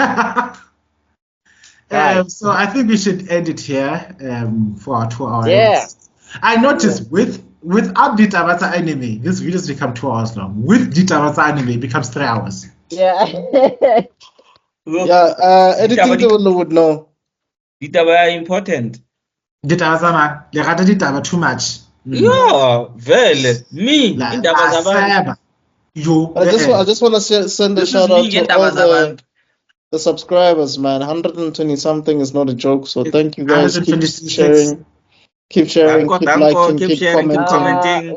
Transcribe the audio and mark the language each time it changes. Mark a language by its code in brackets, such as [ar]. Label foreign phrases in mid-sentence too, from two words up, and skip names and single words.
[en] So I think we should end it here for our 2 hours. Yeah. I noticed without Ditabatsa anime, this videos become 2 hours long. With Ditabatsa anime, it becomes 3 hours. Yeah. Anything they would know. Ditaba are important. Ditabatsa man, [st] le rata ditaba [en] too much. Yeah, well, me. I just want to send a shout out to all the subscribers, man. 120 something is not a joke. So thank you guys. Keep sharing, keep liking, keep commenting.